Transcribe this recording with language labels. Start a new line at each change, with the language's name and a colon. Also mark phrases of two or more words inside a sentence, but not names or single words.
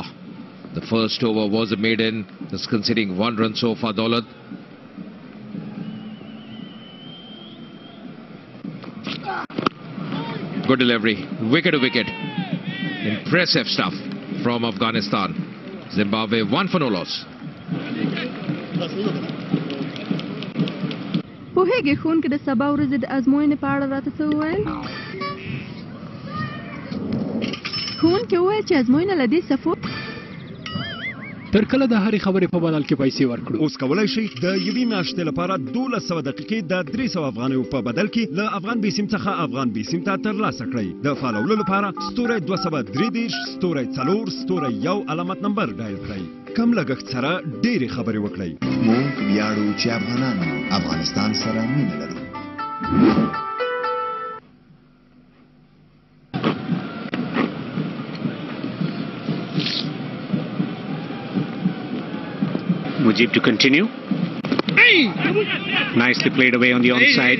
English: The first over was a maiden, just conceding 1 run so far, Daulat. Good delivery, wicket to wicket. Impressive stuff from Afghanistan. Zimbabwe 1 for no loss.
Pashto: پوهیږي ښوونکي د سبا ورځې د ازموینې په اړه راته څه وویل؟ ښوونکي وویل چې ازموینه له دې صفو تر کله د هرې خبرې په بدل کې پیسې ورکړو؟ اوس کولای شئ د یوې میاشتې لپاره 1200 دقیقې د 300 افغانیو په بدل کې له افغان بي سیم څخه افغان بي سیم ته ترلاسه کړئ. د فالولو لپاره ستوری 233 ستوری 4 ستوری 1 علامت نمبر ډایل کړئ. کم لګښت سره ډېرې خبرې وکړئ. موږ ویاړو چې افغانان افغانستان سره مینه لرو.
English: Mujib to continue. Nicely played away on the onside.